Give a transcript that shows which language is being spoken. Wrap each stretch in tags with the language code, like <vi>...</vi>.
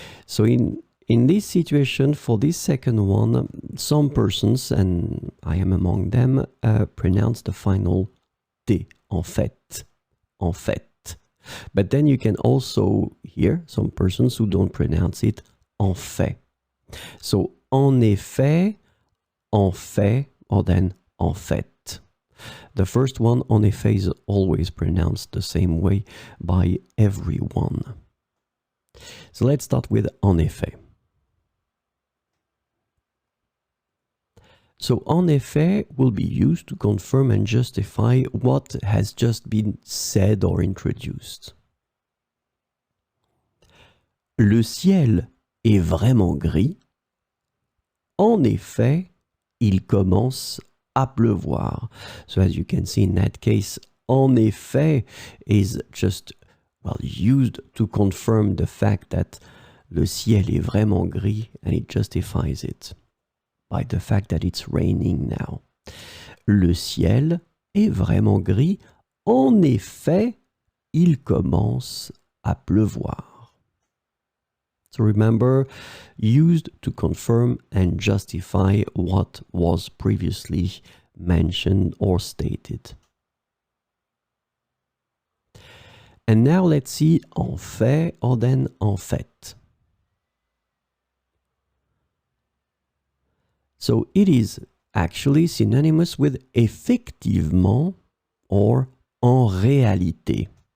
<en>So in this situation, for this second one, some persons, and I am among them, pronounce the final T, en fait, en fait. But then you can also hear some persons who don't pronounce it en fait. So en effet, or then en fait. The first one, en effet, is always pronounced the same way by everyone. So let's start with en effet. So en effet will be used to confirm and justify what has just been said or introduced.</en> <fr>Le ciel est vraiment gris. En effet, il commence à pleuvoir.</fr> <en>So as you can see in that case, en effet is just used to confirm the fact that</en> <fr>le ciel est vraiment gris,</fr> <en>and it justifies it by the fact that it's raining now.</en> <fr>Le ciel est vraiment gris. En effet, il commence à pleuvoir.</fr> <en>So remember, used to confirm and justify what was previously mentioned or stated. And now let's see en fait or then en fait. So it is actually synonymous with effectivement or en réalité.</en>